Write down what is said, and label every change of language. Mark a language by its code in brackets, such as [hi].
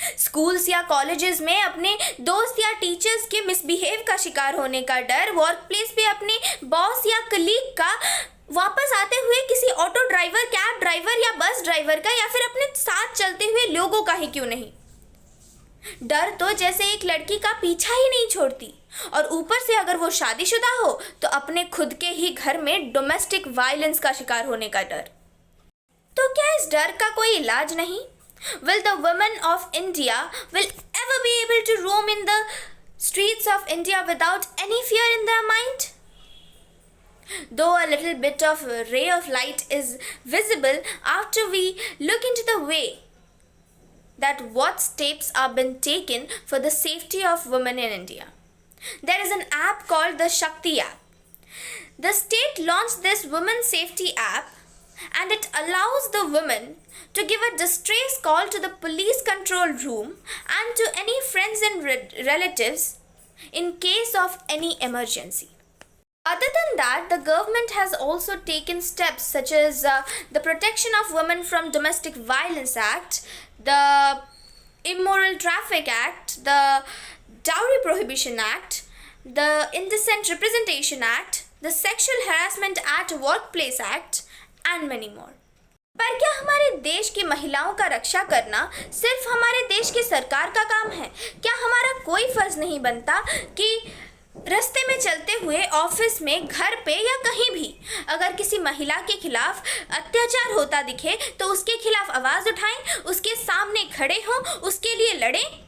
[hi] Schools या colleges में अपने दोस्त या टीचर्स के मिसबिहेव का शिकार होने का डर, वर्क प्लेस पे अपने बॉस या कलीग का, वापस आते हुए किसी ऑटो ड्राइवर, कैब ड्राइवर या बस ड्राइवर का, या फिर अपने साथ चलते हुए लोगों का ही क्यों नहीं। डर तो जैसे एक लड़की का पीछा ही नहीं छोड़ती, और ऊपर से अगर वो शादीशुदा हो तो अपने खुद के ही घर में डोमेस्टिक वायलेंस का शिकार होने का डर। तो क्या इस डर का कोई इलाज नहीं? [en] Will the women of India will ever be able to roam in the streets of India without any fear in their mind? Though a little bit of a ray of light is visible after we look into the way that what steps are being taken for the safety of women in India. There is an app called the Shakti app. The state launched this women safety app, and it allows the women to give a distress call to the police control room and to any friends and relatives in case of any emergency. Other than that, the government has also taken steps such as the Protection of Women from Domestic Violence Act, the Immoral Traffic Act, the Dowry Prohibition Act, the Indecent Representation Act, the Sexual Harassment at Workplace Act, and many more. [hi] पर क्या हमारे देश की महिलाओं का रक्षा करना सिर्फ हमारे देश की सरकार का काम है? क्या हमारा कोई फर्ज नहीं बनता कि रास्ते में चलते हुए, ऑफिस में, घर पे या कहीं भी अगर किसी महिला के खिलाफ अत्याचार होता दिखे तो उसके खिलाफ आवाज़ उठाएं, उसके सामने खड़े हों, उसके लिए लड़ें?